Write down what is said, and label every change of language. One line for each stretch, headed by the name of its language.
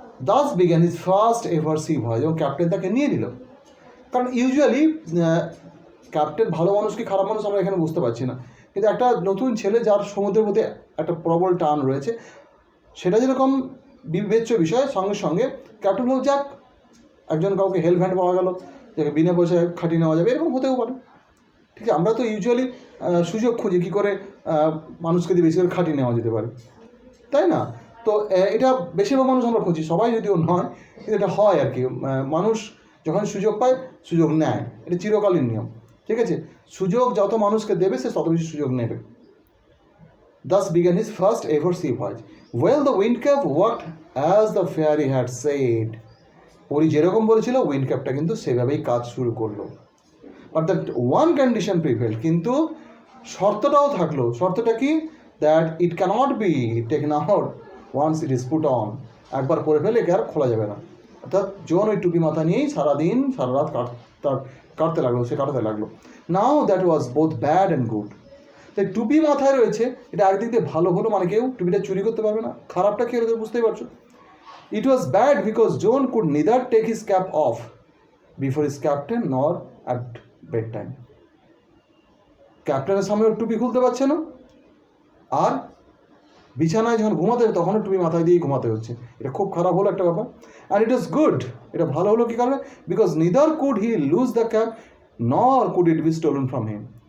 English: Das began his first ever sea voyage,
Bangla: এবং captain তাকে নিয়ে নিল। কারণ ইউজুয়ালি ক্যাপ্টেন ভালো মানুষ কি খারাপ মানুষ আমরা এখানে বুঝতে পারছি না, কিন্তু একটা নতুন ছেলে যার সমুদ্রের মধ্যে একটা প্রবল টান রয়েছে, সেটা যেরকম বিবেচ্য বিষয়, সঙ্গে সঙ্গে ক্যাপ্টেন হোক যাক, একজন কাউকে হেল্প হ্যান্ড পাওয়া গেল, যাকে বিনা পয়সায় খাটিয়ে নেওয়া যাবে, এরকম হতেও পারে, ঠিক আছে। আমরা তো ইউজুয়ালি সুযোগ খুঁজি কী করে মানুষকে দিয়ে বেশি করে খাটিয়ে নেওয়া যেতে পারে, তাই না? তো এটা বেশিরভাগ মানুষ আমরা খুঁজি, সবাই যদিও নয়, কিন্তু এটা হয় আর কি। মানুষ যখন সুযোগ পায় সুযোগ নেয়, এটা চিরকালীন নিয়ম, ঠিক আছে। সুযোগ যত মানুষকে দেবে সে তত বেশি সুযোগ নেবে।
English: Thus began his first ever sea voyage. Well, the windcap worked as the fairy had said.
Bangla: পরি যেরকম বলেছিল উইন্ডক্যাপটা কিন্তু সেভাবেই কাজ শুরু করলো।
English: but that one condition prevail,
Bangla: কিন্তু শর্তটাও থাকলো। শর্তটা কি?
English: That it cannot be taken out once it is put on.
Bangla: একবার পরে ফেলে একে আর খোলা যাবে না। অর্থাৎ জন ওই টুপি মাথা নিয়েই সারাদিন সারা রাত কাটতে লাগলো।
English: Now that was both bad and good.
Bangla: তাই টুপি মাথায় রয়েছে, এটা একদিক দিয়ে ভালো হলো, মানে কেউ টুপিটা চুরি করতে পারবে না। খারাপটা কি হলো বুঝতেই পারছো।
English: It was bad because John could neither take his cap off before his captain nor at bedtime.
Bangla: ক্যাপ্টেনের সামনে টুপি খুলতে পারছে না, আর বিছানায় যখন ঘুমাতে হবে তখনও টুপি মাথায় দিয়ে ঘুমাতে হচ্ছে। এটা খুব খারাপ হলো একটা ব্যাপার।
English: and it is good,
Bangla: এটা ভালো হলো কী কারণে?
English: Because neither could he lose the cap nor could it be stolen from him.